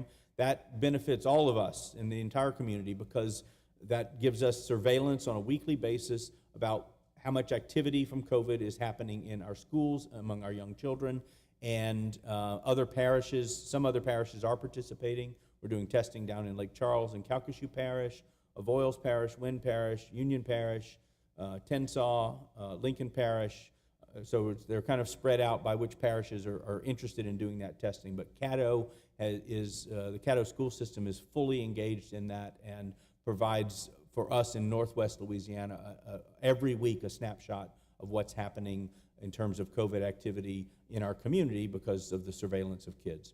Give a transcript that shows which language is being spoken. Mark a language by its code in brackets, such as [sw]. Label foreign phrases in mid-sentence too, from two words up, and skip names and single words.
[en] That benefits all of us in the entire community because that gives us surveillance on a weekly basis about how much activity from COVID is happening in our schools among our young children. And other parishes, some other parishes are participating. We're doing testing down in Lake Charles and Calcasieu Parish, Avoyles Parish, Wynn Parish, Union Parish, Tensaw, Lincoln Parish. So they're kind of spread out by which parishes are interested in doing that testing. But Caddo the Caddo school system is fully engaged in that and provides for us in Northwest Louisiana every week a snapshot of what's happening in terms of COVID activity in our community because of the surveillance of kids.